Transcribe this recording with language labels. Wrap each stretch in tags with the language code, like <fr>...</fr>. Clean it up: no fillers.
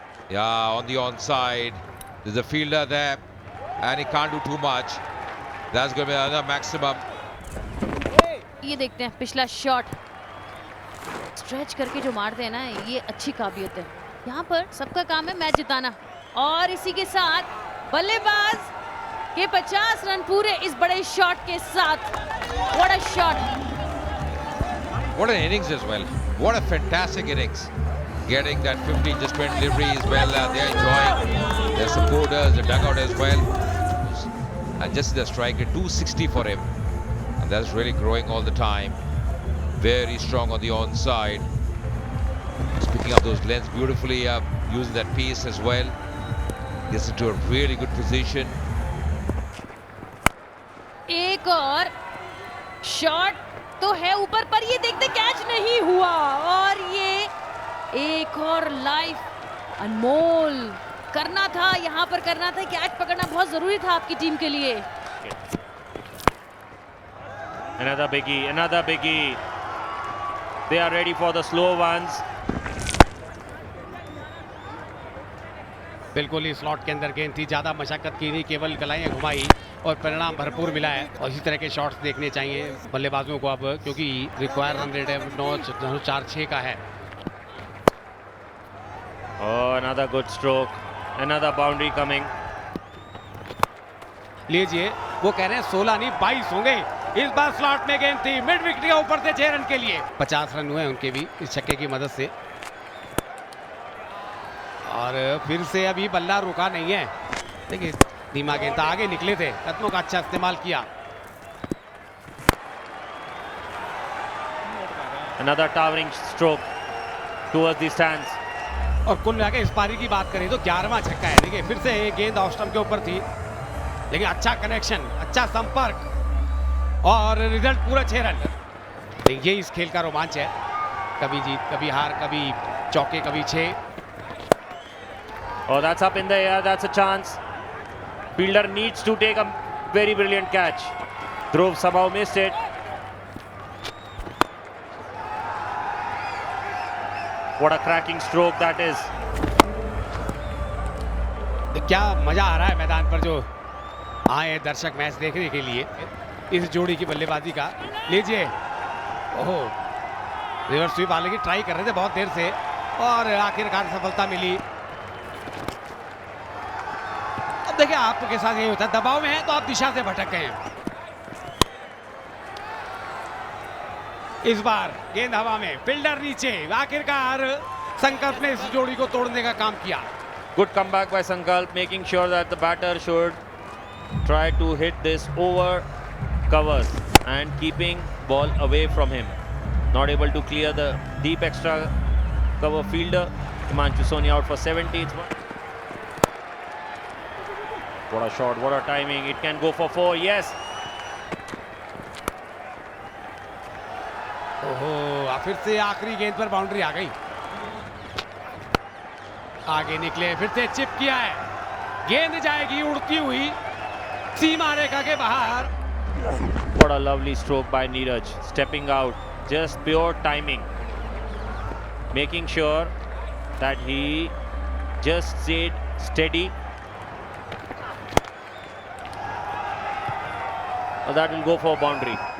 <en>Yeah, on the onside. There's a fielder there, and he can't do too much. That's going to be another maximum.</en> <hi>ये देखते हैं पिछला shot, stretch करके जो मारते हैं ना, ये अच्छी काबिलियत है। यहाँ पर सबका काम है मैच जिताना और इसी के साथ बल्लेबाज के 50 रन पूरे इस बड़े शॉट के साथ।</hi> <en>What a shot! What an innings as well. What a fantastic innings. Getting that 15 just 20 delivery as well. They're enjoying their supporters, the dugout as well. And just the striker, 260 for him. And that's really growing all the time. Very strong on the onside. Just picking up those lengths beautifully, using that piece as well. Gets into a really good position.</en> <hi>एक और shot तो है ऊपर, पर ये देखते catch नहीं हुआ और ये एक और लाइफ अनमोल करना था, यहाँ पर करना था। कैच पकड़ना बहुत जरूरी था आपकी टीम के लिए।</hi> <en>Another biggie, another biggie. They are ready for the slow ones.</en> <hi>बिल्कुल ही स्लॉट के अंदर गेंद थी, ज़्यादा मशक्कत की नहीं, केवल कलाइयाँ घुमाई और परिणाम भरपूर मिला है। और इसी तरह के शॉट्स देखने चाहिए बल्लेबाजों को अब, क्योंकि रिक्वायर रन रेट 9.46 का है।</hi> <en>Oh, another good stroke. Another boundary coming.</en> <hi>लीजिए, वो कह रहे हैं 16 नहीं 22 होंगे। इस बार स्लॉट में गेंद थी, मिड विकेट के ऊपर से 6 रन के लिए। 50 रन हुए उनके भी इस छक्के की मदद से। और फिर से अभी बल्ला रुका नहीं है। देखिए, धीमा गेंद था, आगे निकले थे, कदमों का अच्छा इस्तेमाल किया।</hi> <en>Another towering stroke towards the stands.</en> <hi>और कुल मिला के इस पारी की बात करें तो 11वां छक्का है। देखिए, फिर से गेंद ऑफ स्टंप के ऊपर थी। लेकिन अच्छा कनेक्शन, अच्छा संपर्क और रिजल्ट पूरा 6 रन। ये इस खेल का रोमांच है, कभी जीत कभी हार, कभी चौके कभी 6।</hi> <en>Oh, that's up in the air. That's a chance. Fielder needs to take a very brilliant catch. Dhruv somehow missed it. What a cracking stroke that is.</en> <hi>क्या मजा आ रहा है मैदान पर जो आए हैं दर्शक मैच देखने के लिए इस जोड़ी की बल्लेबाजी का। लीजिए, ओहो, रिवर्स स्वीप आने की ट्राई कर रहे थे बहुत देर से और आखिरकार सफलता मिली। अब देखिए आपके साथ यही होता है, दबाव में है तो आप दिशा से भटक गए हैं। इस बार गेंद हवा में, फील्डर नीचे, आखिरकार संकल्प ने इस जोड़ी को तोड़ने का काम किया।</hi> <en>Good comeback by Sankalp, making sure that the batter should try to hit this over covers and keeping ball away from him. Not able to clear the deep extra cover fielder. Himanshu Soni out for 70. What a shot, what a timing. It can go for 4, yes.</en> <hi>ओहो, फिर से आखिरी गेंद पर boundary आ गई। आगे निकले, फिर से चिप किया है, गेंद जाएगी उड़ती हुई सीमा रेखा के बाहर।</hi> <en>What a lovely stroke by Neeraj, stepping out, just pure timing, making sure that he just stayed steady. That will go for boundary.</en>